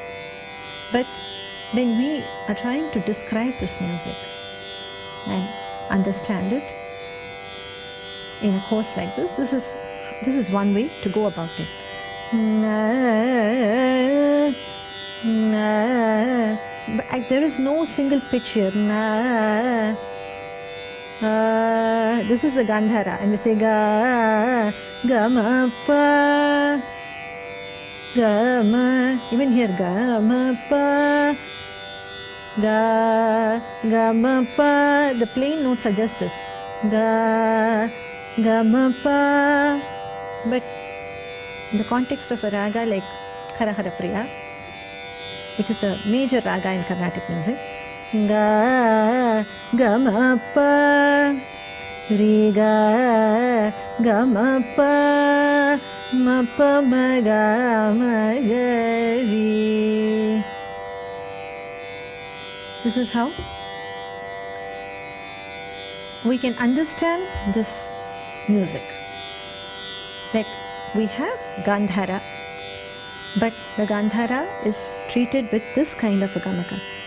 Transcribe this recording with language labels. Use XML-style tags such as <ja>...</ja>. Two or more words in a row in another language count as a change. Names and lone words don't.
<en>But when we are trying to describe this music and understand it in a course like this, this is one way to go about it. But there is no single pitch here. This is the Gandhara, and we say ga, ma, pa, ma. Even here ma, pa, ma, pa. The plain notes are just this, ma, pa. But in the context of a raga like Hara Hara Priya, which is a major raga in Carnatic music, ga, ma, pa, re, ga, ma, pa, ma, pa, ma, ga, re. This is how we can understand this music. That we have Gandhara, but the Gandhara is treated with this kind of a gamaka.</en>